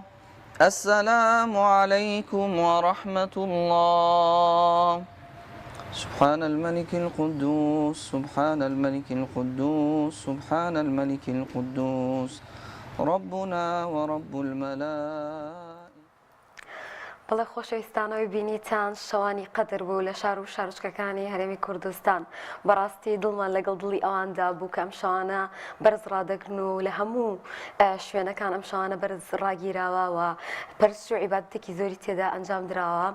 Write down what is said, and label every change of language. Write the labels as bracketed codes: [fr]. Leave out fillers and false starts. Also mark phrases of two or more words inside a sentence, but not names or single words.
[ar] السلام عليكم ورحمة الله. سبحان الملك القدوس سبحان الملك القدوس سبحان الملك القدوس ربنا ورب الملائكة. [ckb] بەڵێ خۆشەویستانەوەی بینیتان شەوانی قەدر بوو لە شار و شارچکەکانی هەرێمی کوردستان بەڕاستی دڵمان لەگەڵ دڵی ئەواندا بوو کە ئەم شەوانە بەرز ڕادەگرن و لە هەموو شوێنەکان ئەم شەوانە بەرز ڕاگیراوە و پەرست و عیبادەتێکی زۆری تێدا ئەنجام درراوە.